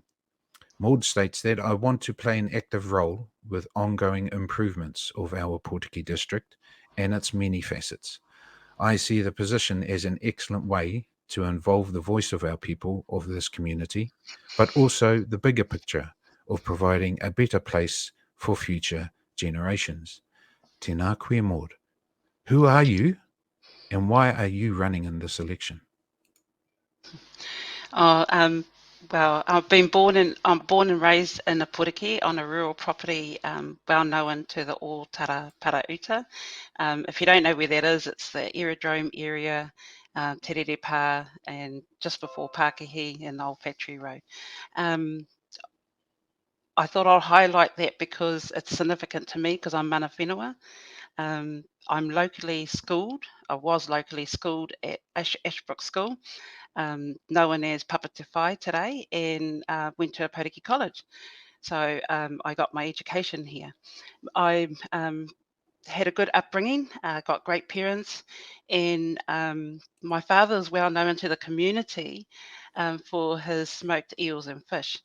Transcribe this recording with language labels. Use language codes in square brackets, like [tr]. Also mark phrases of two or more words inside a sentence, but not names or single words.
[en] Maude states that I want to play an active role with ongoing improvements of our Ōpōtiki district and its many facets. I see the position as an excellent way to involve the voice of our people of this community, but also the bigger picture of providing a better place for future generations. [mi] Tēnā koe, Maude. [en] Who are you, and why are you running in this election? Well, I'm born and raised in Ōpōtiki on a rural property, well known to the all Parauta. If you don't know where that is, it's the aerodrome area, Te Rere Pā, and just before Pākehī and Old Factory Road. I thought I'll highlight that because it's significant to me because I'm [mi] mana whenua. [en] I'm locally schooled. I was locally schooled at Ashbrook School, known as Papa Te Whai today, and went to Ōpōtiki College. So I got my education here. I had a good upbringing, got great parents, and my father is well known to the community for his smoked eels and fish.